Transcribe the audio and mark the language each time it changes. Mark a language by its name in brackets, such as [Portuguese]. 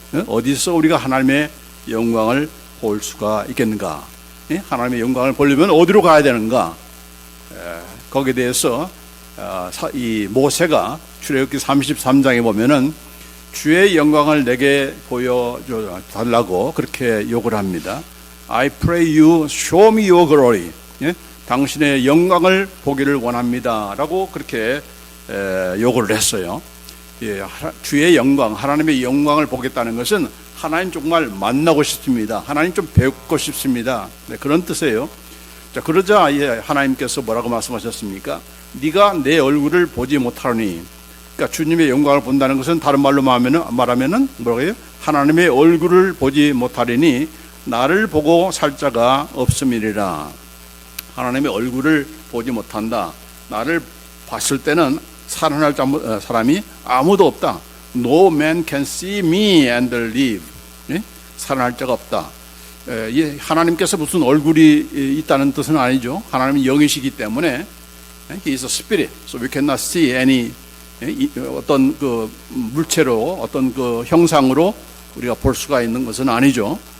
[Korean] 어디서 우리가 하나님의 영광을 볼 수가 있겠는가? 하나님의 영광을 보려면 어디로 가야 되는가? 거기에 대해서 이 모세가 출애굽기 33장에 보면은 주의 영광을 내게 보여줘 달라고 그렇게 요구를 합니다. [English] I pray you show me your glory. [Korean] 당신의 영광을 보기를 원합니다. 라고 그렇게 요구를 했어요. 주의 영광, 하나님의 영광을 보겠다는 것은 하나님 정말 만나고 싶습니다. 하나님 좀 뵙고 싶습니다. 네, 그런 뜻이에요. 자, 그러자 하나님께서 뭐라고 말씀하셨습니까? 네가 내 얼굴을 보지 못하니, 그러니까 주님의 영광을 본다는 것은 다른 말로 말하면은 뭐라고 해요? 하나님의 얼굴을 보지 못하리니 나를 보고 살 자가 없음이니라. 하나님의 얼굴을 보지 못한다. 나를 봤을 때는 살아날 사람이 아무도 없다. [English] No man can see me and live. [Korean] 살아날 자가 없다. 하나님께서 무슨 얼굴이 있다는 뜻은 아니죠. 하나님은 영이시기 때문에 [English] He is a spirit, so we cannot see any [Korean] 어떤 그 물체로 어떤 그 형상으로 우리가 볼 수가 있는 것은 아니죠.